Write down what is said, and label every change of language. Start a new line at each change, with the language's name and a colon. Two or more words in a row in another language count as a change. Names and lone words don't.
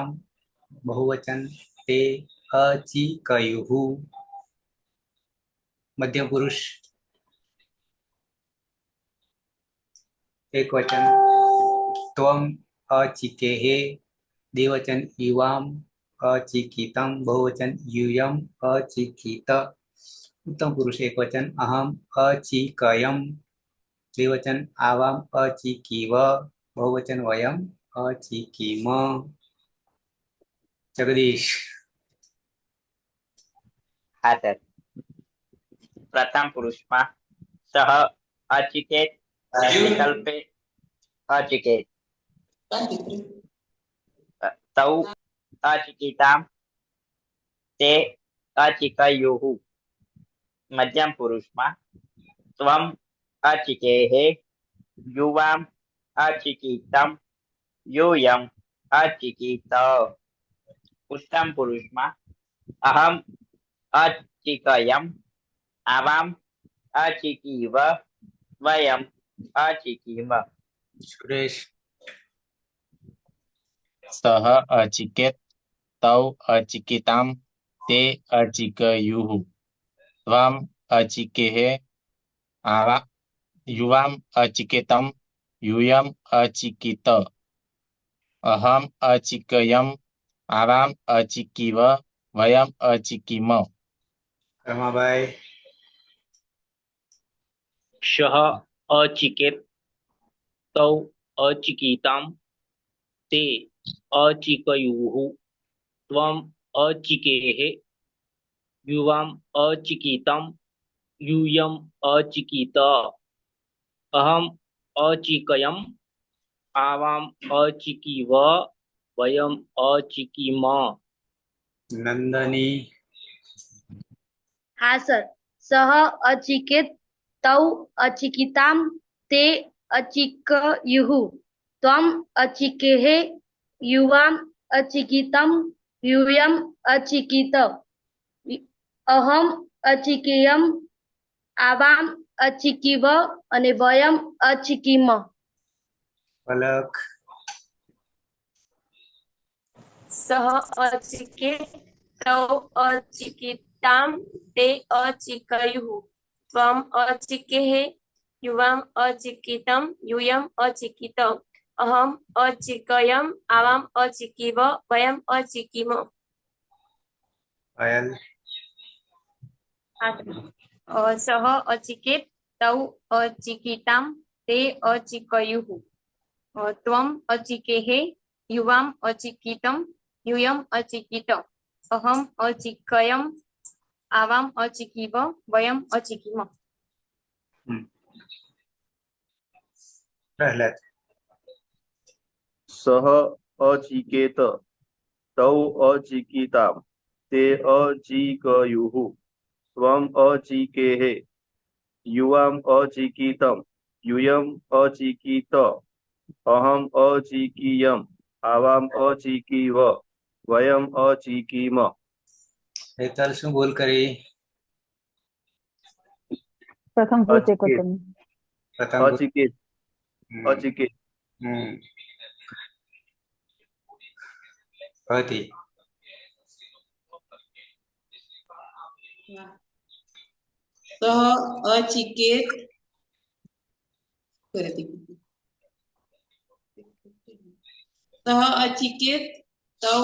Sanskrit: બહુવચન તે અચિકયુઃ. મધ્યમ પુરુષ એક વચન ત્વમ અચિકેઃ. દ્વિવચન યુવામ અચિકિતમ. બહુવચન यूयम अचिकित. उत्तम पुरुष एक वचन अहम अचिकयम. द्विवचन आवाम अचिकीव. बहुवचन वयम अचिकीम. जगदीश.
Gujarati: હા સર.
Sanskrit: પ્રથમ પુરુષમાં સહ અચિકેત વિકલ્પે અચિકેત તૌ અચિકિતામ તે અચિકયુઃ. મધ્યમ પુરુષમાં ત્વમ અચિકેઃ યુવામ અચિકિતમ यूयम अचिकित. उत्तम पुरुषમાં अहम अचिकयम आवाम अचिकीव वयम अचिकीम. सुरेश. સહ અચિકેત તૌ અચિકિતામ તે અચિકયુઃ. ત્વમ અચિકેઃ યુવામ અચિકેતમ यूयम अचिकित. अहम अचिकयम आवाम अचिकीव वयम अचिकीम. रमाबाई. शः अचिकेत तौ अचिकिताम ते अचिकयुः. त्वम अचिकेः युवाम अचिकितम यूयम अचिकित. अहम अचिकयम आवाम अचिकीव वयम अचिकीम. नंदनी.
Gujarati: હા સર.
Sanskrit: સહ અચિકેત તૌ અચિકિતામ તે અચિકયુઃ. ત્વમ અચિકેઃ યુવામ અચિકિતમ यूयम अचिकित. अहम अचिकेयम आवाम अचिकीव અને વયમ અચિકીમ. પલક. સહ અચિકેત તૌ અચિકિતામ તે અચિકયુઃ. ત્વમ અચિકેઃ યુવામ અચિકિતમ यूयम अचिकित. અહમ અચિકયમ આવામ અચિકીવ વયમ અચિકીમ. અયલ સહ અચિકેત તૌ અચિકિતામ તે અચિકયુઃ. ત્વમ અચિકેહે યુવામ અચિકિતમ यूयम अचिकित. अहम अचिकयम आवाम अचिकीव वयम अचिकीम. प्रहलाद सह अचिकेत तौ अचिकिताम ते अचिकयुः त्वम् अचिकेहे युवाम अचिकितम यूयम अचिकित अहम अचिकीयम आवाम अचिकीव वयम अचिकीम.
Gujarati: हेतल શું બોલ કરી?
Sanskrit: પ્રથમ પુરુષ એકવચન. પ્રથમ अचिकेत अचिकेत
Gujarati: હતી
Sanskrit: सह अचिकेत सह अचिकेत तौ